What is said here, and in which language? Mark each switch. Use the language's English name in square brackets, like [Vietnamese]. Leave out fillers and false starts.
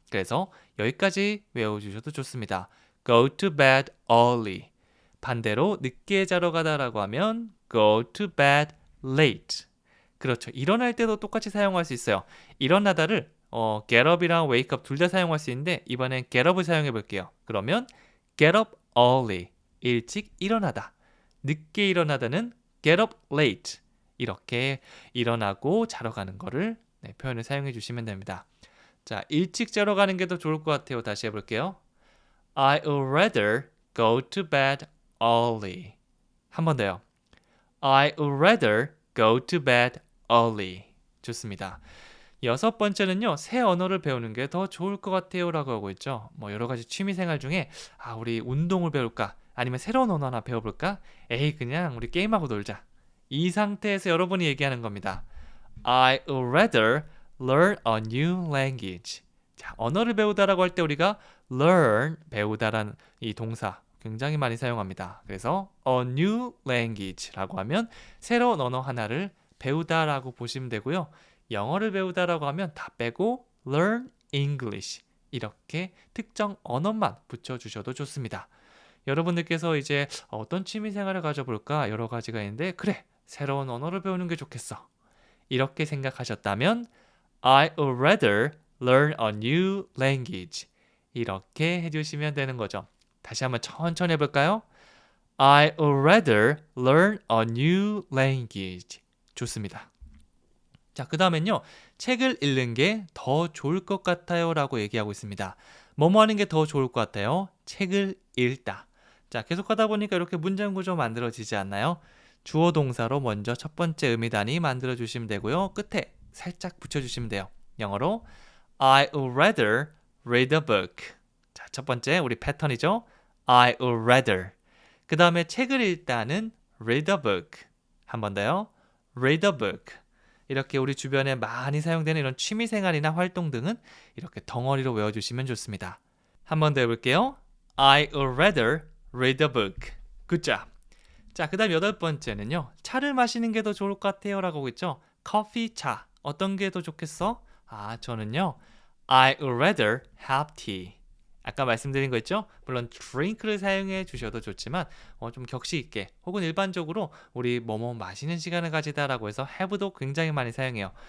[Korean] 그래서 여기까지 외워주셔도 좋습니다. [English] go to bed early. [Korean] 반대로 늦게 자러 가다라고 하면 [English] go to bed late. [Korean] 그렇죠. 일어날 때도 똑같이 사용할 수 있어요. 일어나다를 get up이랑 wake up 둘 다 사용할 수 있는데 이번엔 get up을 사용해 볼게요. 그러면 [English] get up early. [Korean] 일찍 일어나다. 늦게 일어나다는 [English] get up late. [Korean] 이렇게 일어나고 자러 가는 거를 표현을 사용해 주시면 됩니다. 자, 일찍 자러 가는 게 더 좋을 것 같아요. 다시 해볼게요. [English] I would rather go to bed early. [Korean] 한 번 더요. [English] I would rather go to bed early. [Korean] 좋습니다. 여섯 번째는요. 새 언어를 배우는 게 더 좋을 것 같아요 라고 하고 있죠. 여러 가지 취미생활 중에 우리 운동을 배울까? 아니면 새로운 언어 하나 배워볼까? 에이, 그냥 우리 게임하고 놀자. 이 상태에서 여러분이 얘기하는 겁니다. [English] I would rather learn a new language. [Korean] 자, 언어를 배우다라고 할 때 우리가 learn, 배우다라는 이 동사 굉장히 많이 사용합니다. 그래서 a new language라고 하면 새로운 언어 하나를 배우다라고 보시면 되고요. 영어를 배우다라고 하면 다 빼고 learn English 이렇게 특정 언어만 붙여주셔도 좋습니다. 여러분들께서 이제 어떤 취미생활을 가져볼까 여러 가지가 있는데 그래, 새로운 언어를 배우는 게 좋겠어. 이렇게 생각하셨다면 [English] I would rather learn a new language. [Korean] 이렇게 해주시면 되는 거죠. 다시 한번 천천히 해볼까요? [English] I would rather learn a new language. [Korean] 좋습니다. 자, 그 다음엔요. 책을 읽는 게 더 좋을 것 같아요 라고 얘기하고 있습니다. 뭐뭐 하는 게 더 좋을 것 같아요? 책을 읽다. 자, 계속 하다 보니까 이렇게 문장 구조 만들어지지 않나요? 주어 동사로 먼저 첫 번째 의미 단위 만들어 주시면 되고요. 끝에 살짝 붙여주시면 돼요. 영어로 [English] I would rather read a book. [Korean] 자, 첫 번째 우리 패턴이죠. [English] I would rather. [Korean] 그 다음에 책을 읽다는 read a book. 한 번 더요. [English] read a book. [Korean] 이렇게 우리 주변에 많이 사용되는 이런 취미생활이나 활동 등은 이렇게 덩어리로 외워주시면 좋습니다. 한 번 더 해볼게요. [English] I would rather read a book. Good job. [Korean] 자, 그 다음 여덟 번째는요. 차를 마시는 게 더 좋을 것 같아요 라고 하고 있죠. 커피, 차. 어떤 게 더 좋겠어? 저는요. [English] I would rather have tea. [Korean] 아까 말씀드린 거 있죠? 물론 drink를 사용해 주셔도 좋지만 좀 격식 있게 혹은 일반적으로 우리 뭐뭐 마시는 시간을 가지다라고 해서 have도 굉장히 많이 사용해요.